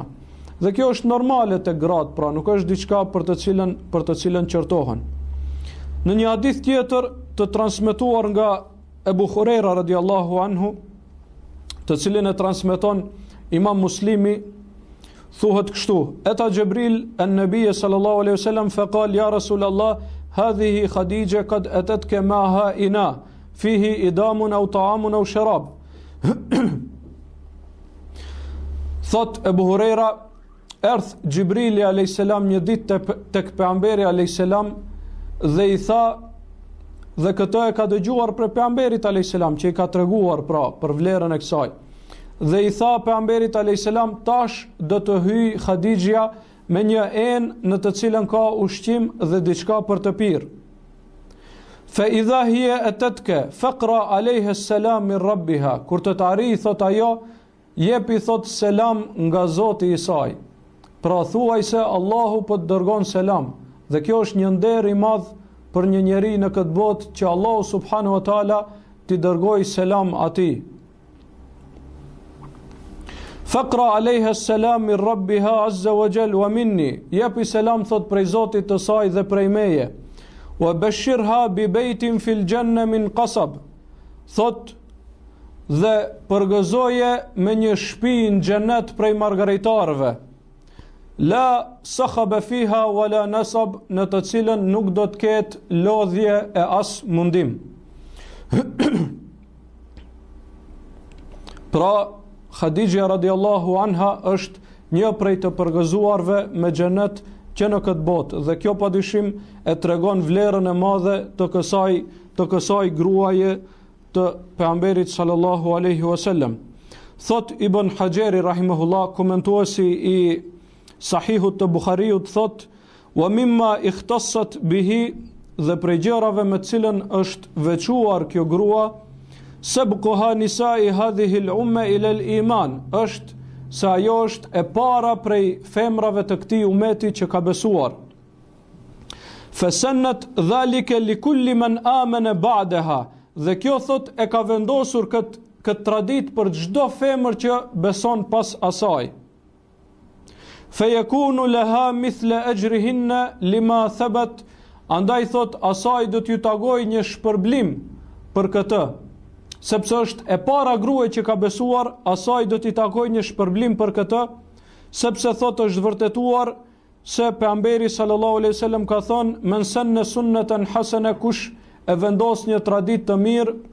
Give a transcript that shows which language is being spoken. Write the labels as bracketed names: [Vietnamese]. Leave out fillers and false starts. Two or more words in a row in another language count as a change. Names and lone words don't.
[Albanian] Dhe kjo është normale te gratë, pra nuk është diçka për të cilën qortohen. Në një hadith tjetër të transmetuar nga Ebu Hurajra radiallahu anhu, të cilin e transmeton Imam Muslimi, thuhet kështu: [Arabic] أتى جبريل النبي صلى الله عليه وسلم فقال يا رسول الله هذه خديجة قد أتتك معها إناء فيه إدام أو طعام أو شراب. [Albanian] Thot Ebu Hurajra, erdh Gjibrili [Arabic] عليه السلام [Albanian] një ditë tek pejgamberi [Arabic] عليه السلام [Albanian] dhe i tha, dhe këtë e ka dëgjuar për pejgamberit [Arabic] عليه السلام [Albanian] që i ka treguar pra për vlerën e kësaj. Dhe i tha pejgamberit [Arabic] عليه السلام, [Albanian] tash do të hyj Khadijja me një enë në të cilën ka ushqim dhe diçka për të pirë. [Arabic] فإذا هي أتتك فاقرأ عليها السلام من ربها. [Albanian] Kur të arrijë, thot ajo, jepi thot selam nga Zoti i saj. Pra thuaj se Allahu po të dërgon selam. Dhe kjo është një nder i madh për një njeri në këtë botë që Allahu [Arabic] سبحانه وتعالى [Albanian] t'i dërgoj selam atij. [Arabic] فاقرأ عليها السلام من ربها عز وجل ومني. [Albanian] Jepi selam thot prej Zotit të saj dhe prej meje. [Arabic] وبشرها ببيت في الجنة من قصب. [Albanian] Thot dhe përgëzoje me një shtëpi në xhenet prej margaritarëve. [Arabic] لا صخب فيها ولا نصب, [Albanian] në të cilën nuk do të ketë lodhje e as mundim. Pra Khadija [Arabic] رضي الله عنها [Albanian] është një prej të përgëzuarve me xhenet që në këtë botë, dhe kjo padyshim e tregon vlerën e madhe të kësaj gruaje të pejgamberit [Arabic] صلى الله عليه وسلم. [Albanian] Thot Ibn Hajeri rahimahullah, komentuesi i Sahihut të Buhariut, thot: [Arabic] "ومما اختصت به", [Albanian] dhe prej gjërave me cilën është veçuar kjo grua, [Arabic] سبقها نساء هذه الأمة إلى الإيمان, [Albanian] është se ajo është e para prej femrave të këtij umeti që ka besuar. [Arabic] فسنت ذلك لكل من آمن بعدها, [Albanian] dhe kjo thot e ka vendosur këtë tradit për çdo femër që beson pas asaj. [Arabic] فيكون لها مثل أجرهن لما ثبت, [Albanian] andaj thot asaj do t'ju tagoj një shpërblim për këtë, sepse është e para grua që ka besuar, asaj do t'i tagoj një shpërblim për këtë, sepse thot është vërtetuar se pejgamberi [Arabic] صلى الله عليه وسلم [Albanian] ka thonë: [Arabic] من سن سنة حسنة, [Albanian] kush e vendos një tradit të mirë,